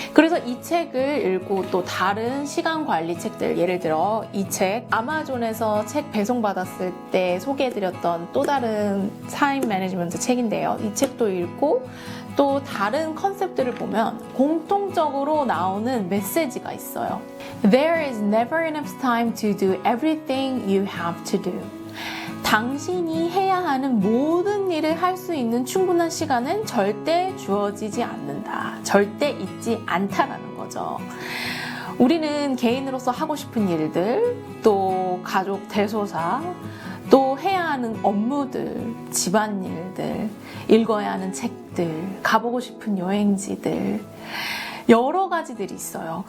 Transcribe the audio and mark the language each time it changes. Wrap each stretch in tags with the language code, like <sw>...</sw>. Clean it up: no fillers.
<ko>그래서 이 책을 읽고 또 다른 시간 관리 책들, 예를 들어 이 책 아마존에서 책 배송받았을 때 소개해드렸던 또 다른 타임 매니지먼트 책인데요. 이 책도 읽고 또 다른 컨셉들을 보면 공통적으로 나오는 메시지가 있어요.</ko> <en>There is never enough time to do everything you have to do.</en> <ko>당신이 해야 하는 모든 일을 할 수 있는 충분한 시간은 절대 주어지지 않는다. 절대 있지 않다라는 거죠. 우리는 개인으로서 하고 싶은 일들, 또 가족 대소사, 또 해야 하는 업무들, 집안일들, 읽어야 하는 책들, 가보고 싶은 여행지들, 여러 가지들이 있어요.</ko>